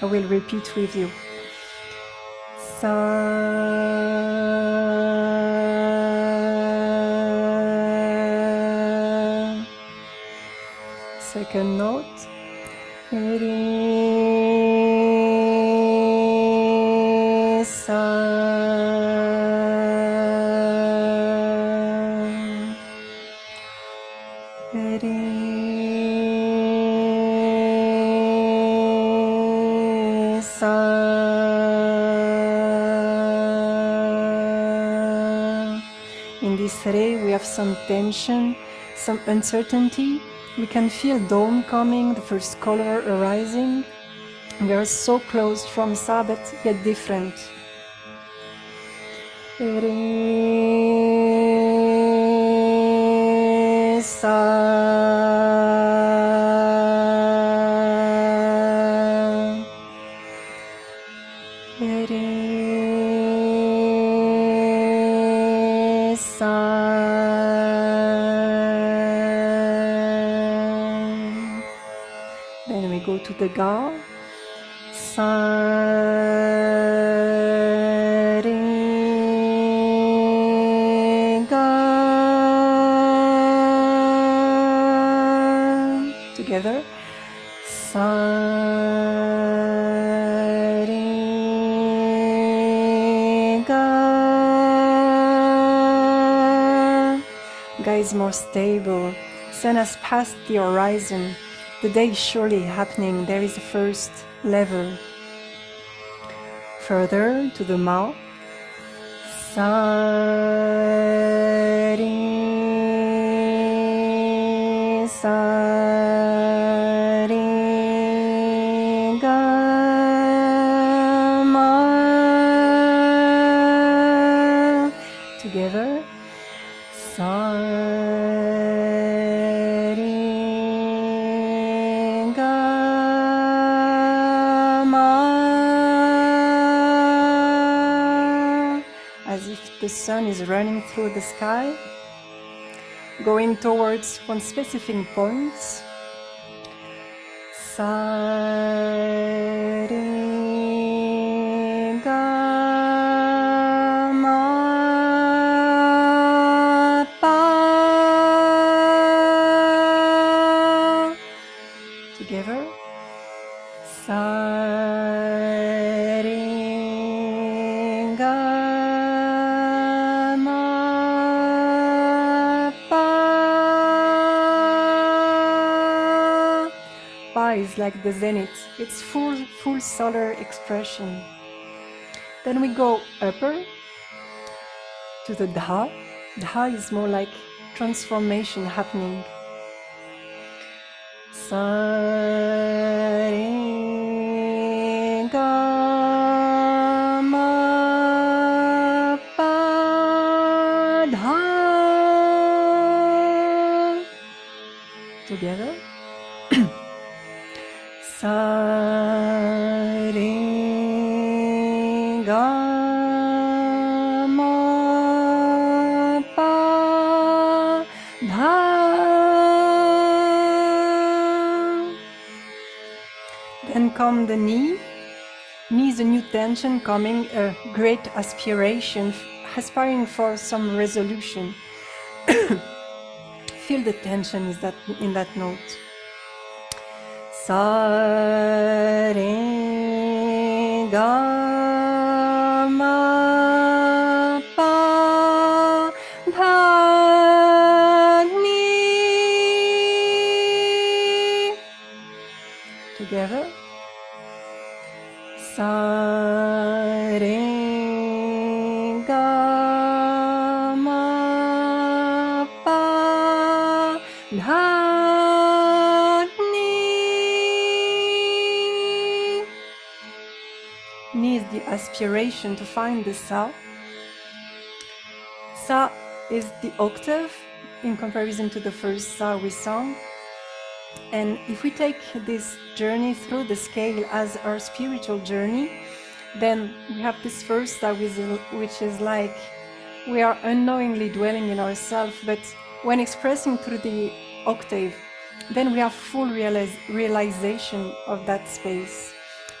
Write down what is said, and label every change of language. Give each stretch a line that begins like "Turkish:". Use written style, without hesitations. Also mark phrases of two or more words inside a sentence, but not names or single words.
English: repeat with you. Sa. Second note. Re, sa. Re, sa. In this re, we have some tension, some uncertainty. We can feel dawn coming, the first color arising. We are so close from sa, but yet different. Re, sa. Re, sa. Then we go to the ga. Sa, re, ga. Together. Sa, re, ga. Ga is more stable. Sun has passed the horizon. The day is surely happening. There is a first level. Further to the ma. Sa, re, sa, re, ga, ma. Together. Sa, re, ga, ma. As if the sun is running through the sky, going towards one specific point. Sa, re, ga, ma, pa. Together. Sa, re, ga, ma, pa. Pa is like the zenith. It's full solar expression. Then we go upper to the dha. Dha is more like transformation happening. Sa, re, ga, ma, pa, dha. Together. Sa, re, ga, ma, pa, dha. Then come the knee. Knee is a new tension coming, a great aspiration, aspiring for some resolution. Feel the tension is that in that note. Sa, re, ga, ma, pa, dha, ni. Together. Sa, re, ga, ma, pa, dha, ni. Ni is the aspiration to find the sa. Sa is the octave in comparison to the first sa we sang. And if we take this journey through the scale as our spiritual journey, then we have this first sa which is like we are unknowingly dwelling in ourselves, but when expressing through the octave, then we have full realization of that space.